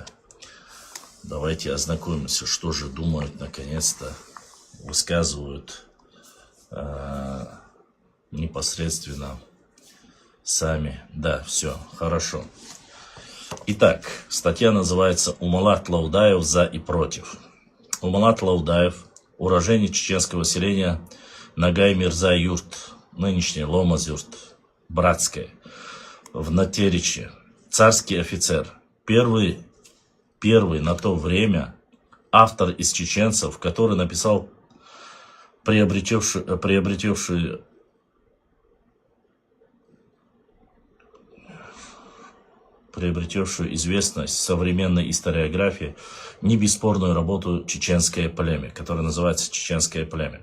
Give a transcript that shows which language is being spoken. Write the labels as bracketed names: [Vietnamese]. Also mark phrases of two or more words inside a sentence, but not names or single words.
[Russian] Давайте ознакомимся, что же думают, наконец-то, высказывают непосредственно сами. Да, все, хорошо. Итак, статья называется «Умалат Лаудаев за и против». Умалат Лаудаев, уроженец чеченского селения Нагай-Мирза-Юрт, нынешний Ломаз-Юрт, Братская, в Натериче, царский офицер, первый на то время автор из чеченцев, который написал приобретевшую известность в современной историографии не бесспорную работу «Чеченское племя», которая называется «Чеченское племя».